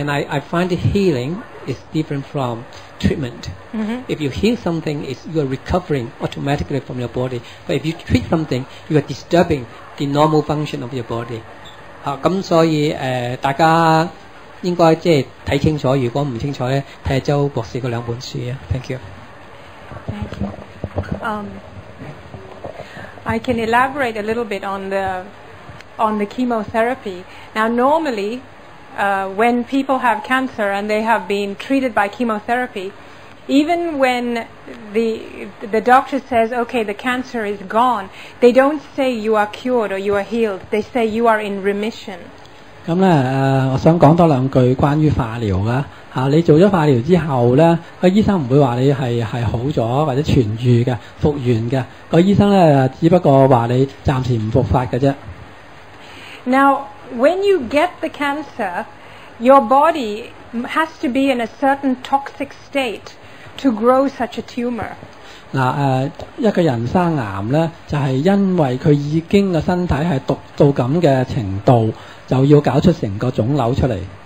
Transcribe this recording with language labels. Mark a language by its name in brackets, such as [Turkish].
[English] And I find healing is different from treatment. If you heal something, you are recovering automatically from your body. But if you treat something, you are disturbing the normal function of your body. [Cantonese] 咁所以大家應該即係睇清楚，如果唔清楚咧，睇下周博士嗰2本書啊。 [English] Thank you. Thank you. I can elaborate a little bit on the chemotherapy. Now, normally, when people have cancer and they have been treated by chemotherapy, even when the doctor says, okay, the cancer is gone, they don't say you are cured or you are healed. They say you are in remission. [Cantonese] 咁咧我想講多2句關於化療啦嚇。你做咗化療之後咧，個醫生唔會話你係好咗或者痊癒嘅、復原嘅。個醫生咧只不過話你暫時唔復發嘅啫。 [English] Now, when you get the cancer, your body has to be in a certain toxic state to grow such a tumor. [Cantonese] 嗱一個人生癌咧，就係因為佢已經個身體係毒到咁嘅程度，就要搞出成個腫瘤出嚟。